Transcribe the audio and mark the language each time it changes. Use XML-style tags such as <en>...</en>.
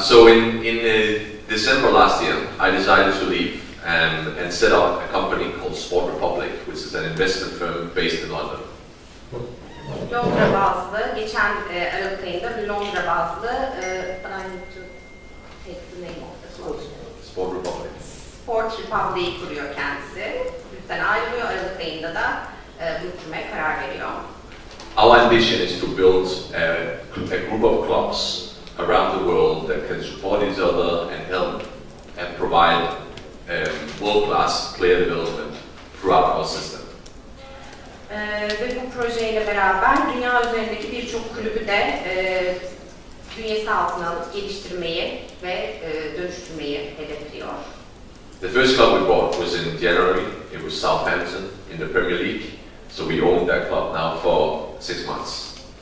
<en>So in December last year, I decided to leave and set up a company called Sport Republic, which is an investment firm based in London.</en> <tr>Londra bazlı, geçen Aralık ayında bir Londra bazlı,</tr> <en>but I need to take the name of the club. Sport Republic.</en> <tr>Sport Republic'i kuruyor kendisi. Kulüpten ayrılıyor, Aralık ayında da bu kurmaya karar veriyor.</tr> <en>Our ambition is to build a group of clubs around the world that can support each other and help and provide world-class player development throughout our system.</en> <tr>Ve bu projeyle beraber dünya üzerindeki birçok kulübü de bünyesi altına alıp geliştirmeyi ve dönüştürmeyi hedefliyor.</tr> <en>The first club we bought was in January. It was Southampton in the Premier League. So we owned that club now for 6 months.</en>